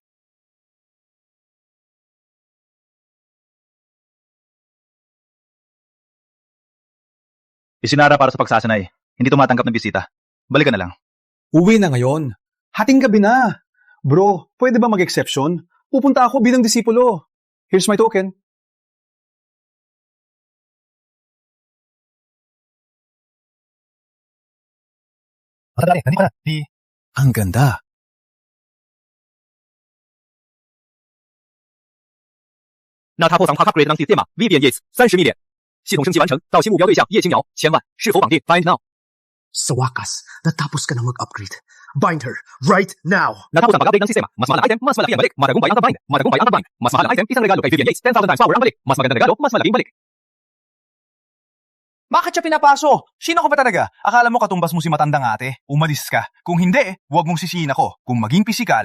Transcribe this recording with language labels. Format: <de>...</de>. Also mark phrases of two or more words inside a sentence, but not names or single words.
<tl>Isinara para sa pagsasanay. Hindi tumatanggap ng bisita. Balikan na lang. Uwi na ngayon. Hating gabi na. Bro, pwede ba mag-exception? Pupunta ako bilang disipulo.</tl> <en>Here's my token.</en> <tl>Nandito ka na. Ang ganda. Natapos ang pag-upgrade ng sistema, Vivian Yates, 30 million.</tl> <zh>系统升级完成，到新目标对象叶青鸟，千万，是否绑定 ？</zh> <en>Find now.</en> <tl>Sa wakas, natapos ka na mag-upgrade.</tl> <en>Bind her, right now!</en> <tl>Natapos ang pag-update ng sistema. Mas mahal ang item, mas malaki ang balik. Matagumpay ang tag-bind. Matagumpay ang tag-bind. Mas mahal ang item, isang regalo kay Vivian Yates, 10,000</tl> <en>times power</en> <tl>ang balik. Mas magandang regalo, mas malaking balik. Bakit siya pinapaso? Sino ko ba talaga? Akala mo katumbas mo si matandang ate? Umalis ka. Kung hindi, huwag mong sisihin ako. Kung maging pisikal.</tl>